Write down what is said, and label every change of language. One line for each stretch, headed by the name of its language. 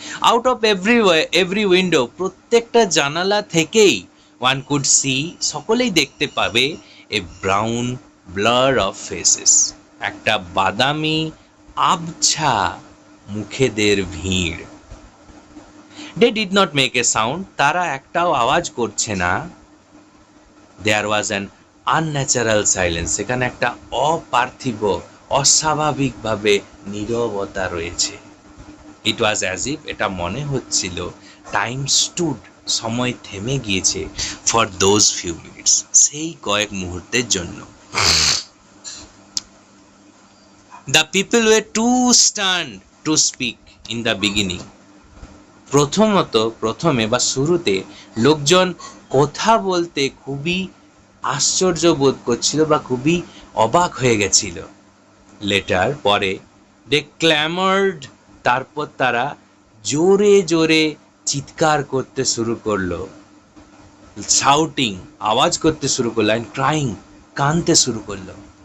English: out of every window,
Bangla: প্রত্যেকটা জানালা থেকেই
English: one could see,
Bangla: সকলেই দেখতে পাবে,
English: a brown blur of faces,
Bangla: একটা বাদামি আবছা মুখেদের ভিড়।
English: They did not make a sound,
Bangla: তারা একটাও আওয়াজ করছে না।
English: There was an unnatural silence,
Bangla: সেখানে একটা অপার্থিব, অস্বাভাবিকভাবে নীরবতা রয়েছে।
English: It was as if,
Bangla: এটা মনে হচ্ছিল,
English: time stood,
Bangla: সময় থেমে গিয়েছে,
English: for those few minutes,
Bangla: সেই কয়েক মুহূর্তের জন্য।
English: The people were too stunned to speak in the beginning.
Bangla: প্রথমে বা শুরুতে লোকজন কথা বলতে খুবই আশ্চর্য বোধ করছিল বা খুবই অবাক হয়ে গেছিল।
English: later,
Bangla: পরে,
English: they clamoured,
Bangla: তারপর তারা জোরে জোরে চিৎকার করতে শুরু করলো,
English: shouting,
Bangla: আওয়াজ করতে শুরু করলো,
English: and crying,
Bangla: কাঁদতে শুরু করলো।